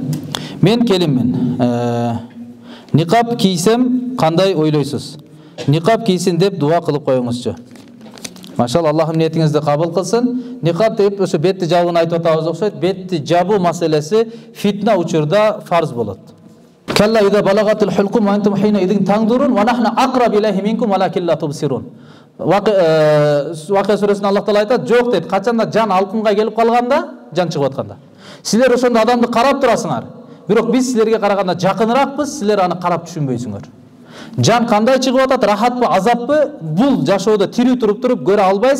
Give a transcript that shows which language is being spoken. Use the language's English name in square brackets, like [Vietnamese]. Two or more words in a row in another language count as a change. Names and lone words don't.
[Kyrgyz] Мен келинмин. Никап кийсем кандай ойлойсуз? Никап кийсин деп дуа кылып коюңузчу. Машалла, Аллахым ниетиңизди кабыл кылсын. Никап деп ошо бетти жабууну айтып атабыз окшойт. Бетти жабуу маселеси фитна учурда фарз болот. [Arabic] كلا إذا بلغت الحلقوم وأنتم حينئذ تنظرون ونحن أقرب إليه منكم ولكن لا تبصرون. [Kyrgyz] Вакия сүрөсүндө Аллах Таала айтат, жок дейт, качанда жан алкынга келип калганда, жан чыгып атканда. Силер ошондо адамды карап турасыңар. Бирок биз силерге караганда жакыныракпыз, силер аны карап түшүнбөйсүңөр. Жан кандай чыгып атат, рахатпы, азаппы, бул жашоодо тирүү туруп көрө албайсыз.